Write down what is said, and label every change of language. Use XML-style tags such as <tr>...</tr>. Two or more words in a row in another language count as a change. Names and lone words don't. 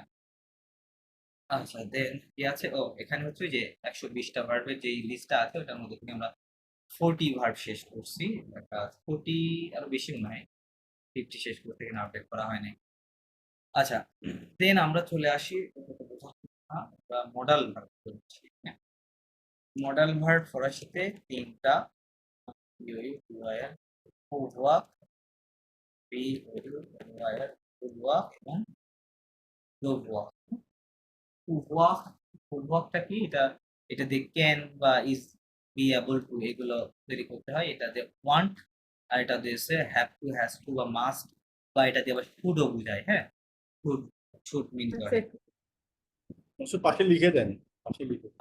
<bn>আচ্ছা দেন কি আছে, ও এখানে হচ্ছে যে 120টা ভার্বের যে লিস্টটা আছে ওটার মধ্যে থেকে আমরা 40 ভার্ব শেষ করছি, 40 আরো বেশি মনে হয়, 50 শেষ করতে কিনা আপডেট করা হয়নি। আচ্ছা দেন আমরা চলে আসি</bn> <en>modal verb, modal verb</en> <bn>ফরাসিতে তিনটা,</bn> <fr>pouvoir, এবং devoir।</fr> <bn>pouvoir কি? এটা দিয়ে ক্যান বা</bn> <en>is be able to</en> <bn>এগুলো তৈরি করতে হয়। এটা দিয়ে ওয়ান্ট, আর এটা দিয়েছে</bn> <en>have to, has to</en> <bn>বা মাস্ট, বা এটা দিয়ে আবার শুডও বোঝায়। হ্যাঁ, শুড, শুড মিন করে। অবশ্য পাশে লিখে দেন, পাশে লিখে দেন।</bn>